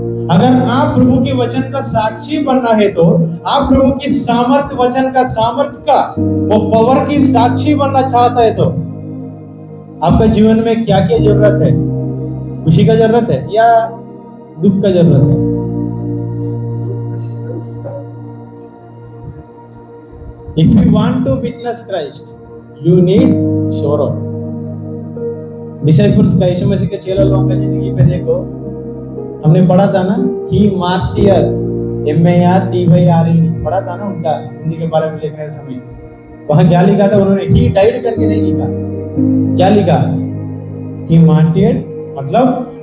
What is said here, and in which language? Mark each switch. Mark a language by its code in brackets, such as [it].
[hi] अगर आप प्रभु के वचन का साक्षी बनना है तो आप प्रभु की सामर्थ वचन का सामर्थ का वो पावर की साक्षी बनना चाहता है तो आपका जीवन में क्या क्या जरूरत है? खुशी का जरूरत है या दुख का जरूरत है? [en] If you want to witness Christ, you need sorrow. [hi] Disciples का, यीशु मसीह के चेला लोगों का जिंदगी पे देखो, हमने पढ़ा था ना, [en] he martyr, MARTYRED [hi] पढ़ा था ना उनका जिंदगी के बारे में लिखने के समय। वहां क्या लिखा था उन्होंने? [en] he died [hi] करके नहीं लिखा। क्या लिखा? [en] he martyr [hi] मतलब